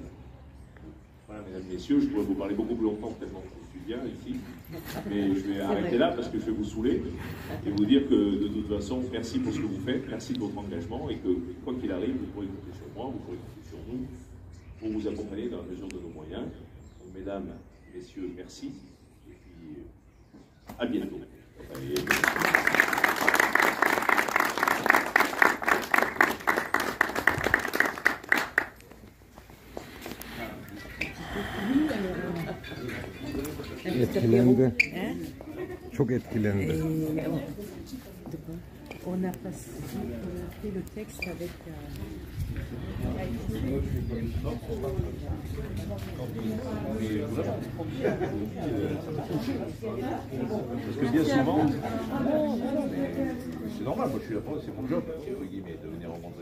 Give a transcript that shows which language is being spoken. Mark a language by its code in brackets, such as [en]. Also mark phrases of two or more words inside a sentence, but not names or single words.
[fr] Voilà, mesdames et messieurs, je pourrais vous parler beaucoup plus longtemps, tellement que je suis bien ici, mais je vais arrêter là parce que je vais vous saouler et vous dire que de toute façon, merci pour ce que vous faites, merci de votre engagement, et que quoi qu'il arrive, vous pourrez compter sur moi, vous pourrez compter sur nous, pour vous accompagner dans la mesure de nos moyens. Donc, mesdames, messieurs, merci, et puis à bientôt. [tr] Etkilendi. Çok etkilendi. [fr] On a fait le texte avec... Parce que bien souvent, c'est normal, moi je suis là pour, c'est mon job, entre guillemets, de venir rencontrer.